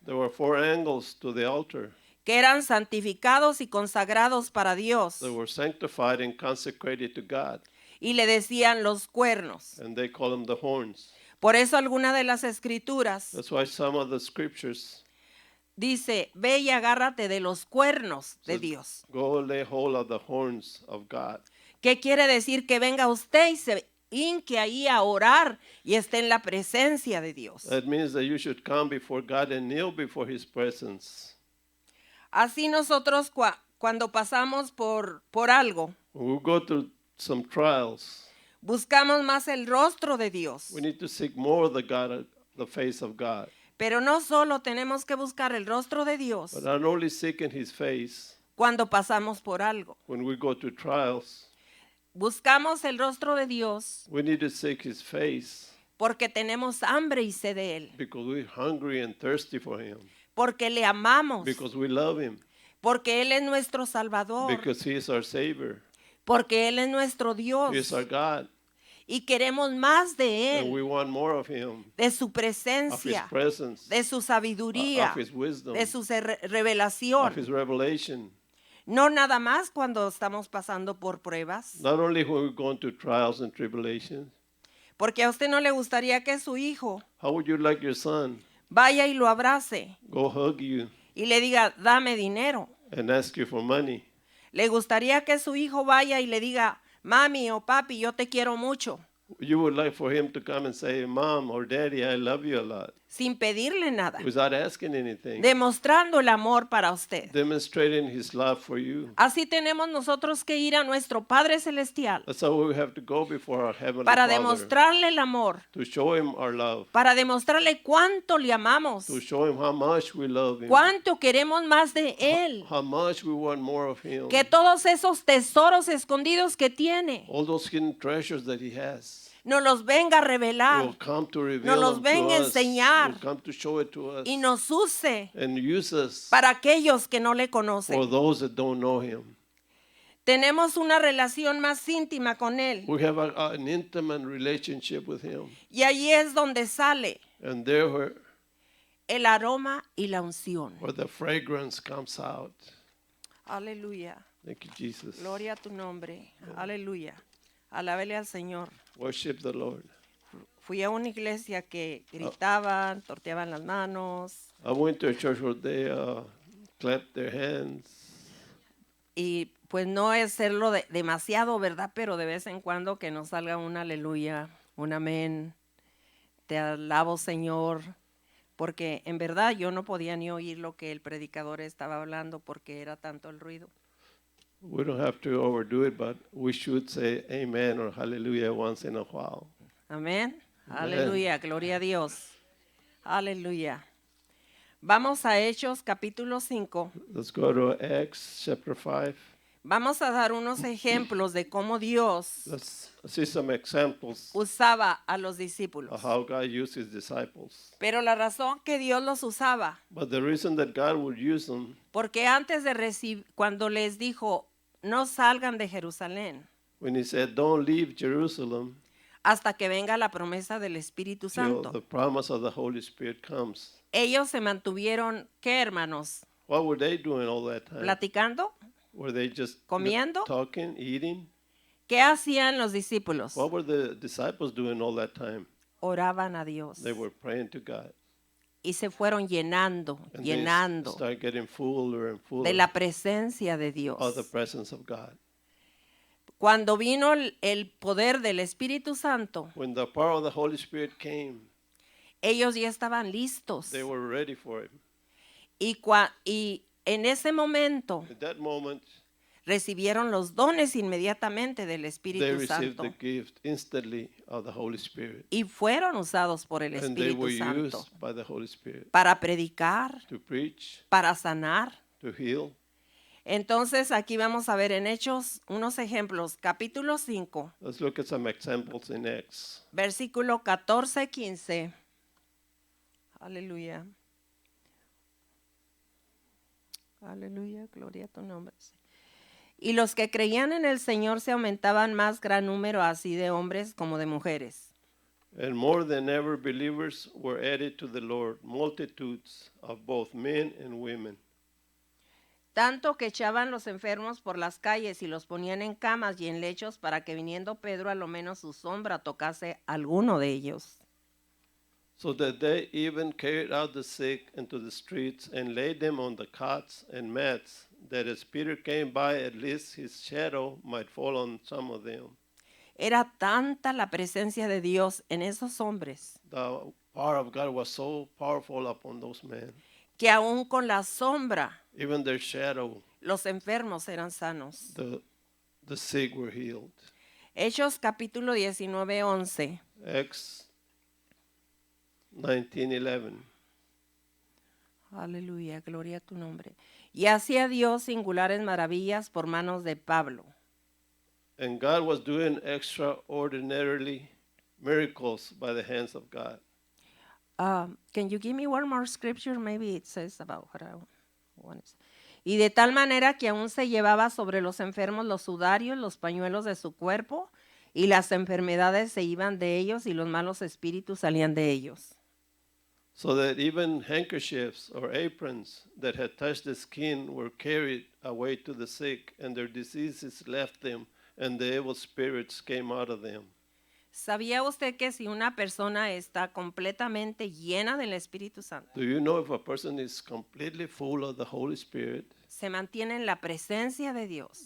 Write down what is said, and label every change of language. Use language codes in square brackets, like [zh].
[en] there were 4 angles to the altar. [es] que eran santificados y consagrados para Dios. [en] They were sanctified and consecrated to God. [es] Y le decían los cuernos. [en] And they call them the horns. [es] Por eso alguna de las escrituras [en] That's why some of the scriptures [es] dice, ve y agárrate de los cuernos de [en] says, [es] Dios. [en] go lay hold of the horns of God. [es] ¿Qué quiere decir? Que venga usted y se hinque ahí a orar y esté en la presencia de Dios. [en] That means that you should come before God and kneel before His presence. [es] Así nosotros cuando pasamos por algo, [en] When we go through some trials, [es] buscamos más el rostro de Dios. [en] we need to seek more the face of God. [es] Pero no solo tenemos que buscar el rostro de Dios [en] But not only seeking His face [es] cuando pasamos por algo. [en] when we go through trials, [es] Buscamos el rostro de Dios [en] we need to seek His face [es] porque tenemos hambre y sed de Él. [en] because we're hungry and thirsty for Him, [es] Porque le amamos. [en] because we love Him, [es] Porque Él es nuestro Salvador. [en] because He is our Savior, [es] Porque Él es nuestro Dios. [en] He is our God, [es] Y queremos más de [en] and we [es] Él. [en] want more of Him, [es] De su [en] of His [es] presencia. [en] presence, [es] De su sabiduría. [en] of His wisdom, [es] De su [en] of [es] revelación. [en] His revelation. [es] No nada más cuando estamos pasando por pruebas. [en] Not only when we're going through trials and tribulations. [es] Porque a usted no le gustaría que su hijo [en] How would you like your son [es] vaya y lo abrace [en] go hug you [es] y le diga, dame dinero. [en] and ask you for money? [es] Le gustaría que su hijo vaya y le diga, mami o papi, yo te quiero mucho, [en] You would like for him to come and say, Mom or Daddy, I love you a lot, [es] sin pedirle nada, [en] without asking anything, [es] demostrando el amor para usted. [en] demonstrating his love for you. [es] Así tenemos nosotros que ir a nuestro Padre Celestial [en] That's how we have to go before our Heavenly [es] para [en] Father, [es] demostrarle el amor, [en] to show him our love, [es] para demostrarle cuánto le amamos, [en] to show him how much we love him, [es] cuánto queremos más de Él, [en] how much we want more of him, [es] que todos esos tesoros escondidos que tiene [en] all those hidden treasures that he has. [es] nos los venga a [en] Will [es] revelar [en] come to reveal [es] nos los [en] them [es] venga a [en] to us, [es] enseñar [en] will come to show it to us, [es] y nos use [en] and use us [es] para aquellos que no le [en] for [es] conocen. [en] those that don't know him. [es] Tenemos una relación más íntima con Él [en] We have an intimate relationship with him, [es] y allí es donde sale [en] and there [es] el aroma y la unción. [en] where the fragrance comes out. [es] Aleluya. [en] Thank you, Jesus. [es] Gloria a tu nombre. Aleluya. Alábele al Señor. [en] Worship the Lord. [es] Fui a una iglesia que gritaban, torteaban las manos [en] I went to a church where they clapped their hands. [es] y pues no es serlo demasiado, ¿verdad? Pero de vez en cuando que nos salga un aleluya, un amén. Te alabo, Señor. Porque en verdad yo no podía ni oír lo que el predicador estaba hablando porque era tanto el ruido. [en] We don't have to overdo it, but we should say amen or hallelujah once in a while. [es] Amén. Amén. Aleluya. Gloria a Dios. Aleluya. Vamos a Hechos capítulo 5. [en] Let's go to Acts chapter 5. [es] Vamos a dar unos ejemplos de cómo Dios [en] Let's see some examples [es] usaba a los discípulos. [en] of how God used his disciples. [es] Pero la razón que Dios los usaba, [en] But the reason that God would use them, [es] porque antes de recibir, cuando les dijo, no salgan de Jerusalén [en] when he said, don't leave Jerusalem [es] hasta que venga la promesa del Espíritu [en] till [es] Santo. [en] the promise of the Holy Spirit comes. [es] Ellos se mantuvieron, ¿qué hermanos? [en] What were they doing all that time? [es] Platicando. [en] Were they just [es] Comiendo. [en] talking, eating? [es] ¿Qué hacían los discípulos? [en] What were the disciples doing all that time? [es] Oraban a Dios [en] They were praying to God. [es] y se fueron llenando, [en] And [es] llenando [en] they start getting fuller and fuller [es] de la presencia de Dios. [en] of the presence of God. [es] Cuando vino el poder del Espíritu Santo, [en] When the power of the Holy Spirit came, [es] ellos ya estaban listos. [en] they were ready for it. [es] Y en ese momento [en] At that moment, [es] recibieron los dones inmediatamente del [en] they [es] Espíritu [en] received [es] Santo [en] the gift instantly of the Holy Spirit. [es] y fueron usados por el [en] And they [es] Espíritu [en] were [es] Santo [en] used by the Holy Spirit [es] para predicar, [en] to preach, [es] para sanar. [en] to heal. [es] Entonces aquí vamos a ver en Hechos unos ejemplos, capítulo 5, [en] Let's look at some examples in Acts. [es] versículo 14-15. Aleluya. Aleluya, gloria a tu nombre. Y los que creían en el Señor se aumentaban más gran número así de hombres como de mujeres. [en] And more than ever, believers were added to the Lord, multitudes of both men and women. [es] Tanto que echaban los enfermos por las calles y los ponían en camas y en lechos para que viniendo Pedro a lo menos su sombra tocase a alguno de ellos. [en] So that they even carried out the sick into the streets and laid them on the cots and mats, that as Peter came by, at least his shadow might fall on some of them. [es] Era tanta la presencia de Dios en esos hombres [en] The power of God was so powerful upon those men. [es] que aún con la sombra [en] Even their shadow, [es] los enfermos eran sanos. [en] the sick were healed. [es] Hechos capítulo 19, 11. [en] Acts 19:11. [es] Aleluya, gloria a tu nombre. Y hacía Dios singulares maravillas por manos de Pablo. [en] And God was doing extraordinarily miracles by the hands of God. Can you give me one more scripture? Maybe it says about what I want to say. [es] Y de tal manera que aún se llevaba sobre los enfermos los sudarios, los pañuelos de su cuerpo, y las enfermedades se iban de ellos y los malos espíritus salían de ellos. [en] So that even handkerchiefs or aprons that had touched the skin were carried away to the sick, and their diseases left them, and the evil spirits came out of them. [es] ¿Sabía usted que si una persona está completamente llena del Espíritu Santo, [en] Do you know if a person is completely full of the Holy Spirit, [es] se mantiene en la presencia de Dios,